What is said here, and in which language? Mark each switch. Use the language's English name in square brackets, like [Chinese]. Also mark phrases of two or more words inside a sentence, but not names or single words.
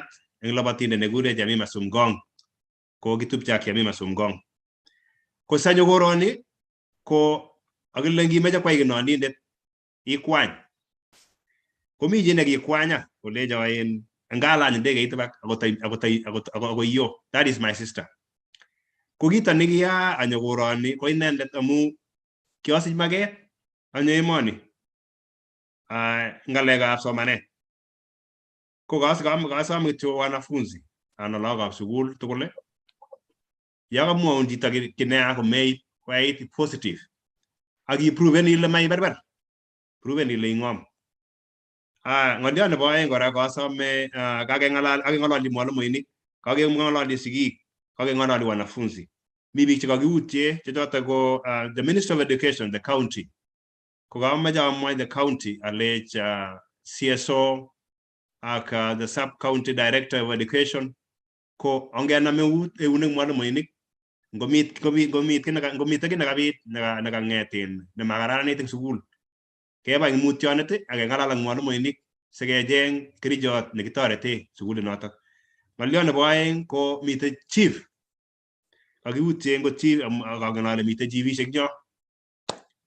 [Kalenjin] eng labatindet nekure Jamima Sumgong ko kitupche ak Jamima Sumgong ko sanyo koroni ko akile ngimeche kwai kinondindet ikwany komi chi nekikwanya kolecho ngalany ndegeit bak ako yo [English] that is my sister [Kalenjin] ko kito nekiya anyo koroni ko inendet amu kiasich maket anyo emoni ngalekab somanet ko kasom kityo wanafunzi anan lagokab sukul tugul yakamwaun chito kineya komeit koyait positive akiproven ile maiberber proven ile ing'om ng'oliot nebo aeng kora kasome kakeng'ololi mwalimuinik kakeng'ololi sigik kakeng'ololi wanafunzi mi biik chekakiutye chechoto ko [English] the Minister of Education the county [Kalenjin] ko kameche amwai [English] the county [Kalenjin] alech CSO ak [English] the sub county director of education [Kalenjin] ko ongenam eunek mwalimuinik ngomite ki nekabit nekang'etin nemakararanit eng sukul keba ing mutyonet ak keng'alal ak mwalimuinik sikecheng kerichot nekitorete sukulit notok. Ng'oliot nebo aeng ko mite chief kakiutye ngo chief akangen ale mite chiefishek yo ko